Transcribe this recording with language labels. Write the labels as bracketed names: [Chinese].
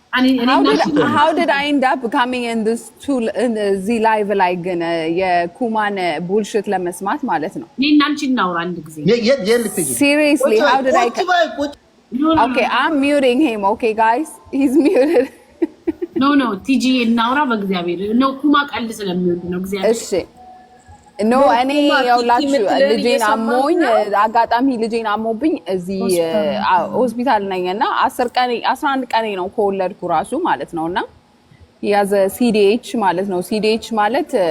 [English] How did I end up coming in this [Amharic] እዚህ ላይቭ ላይ ግን የኩማን ቡልሽት ለመስማት ማለት ነው? እኔና አንቺ እናውራ አንድ ጊዜ። [English] Seriously, how did I Okay, I'm muting him. Okay guys, he's muted. [Amharic] No, ቲጂ እናውራ በእግዚአብሔር ነው። ኩማ ቀልድ ስለሚወድ ነው እግዚአብሔር። እሺ ኖ እኔ ያውላችሁ ልጄን አሞኝ አጋጣሚ ልጄን አሞብኝ እዚህ ሆስፒታል ነኝና 11 ቀኔ ነው ከወለድኩ ራሱ ማለት ነውና ያዘ CDH ማለት ነው። CDH ማለት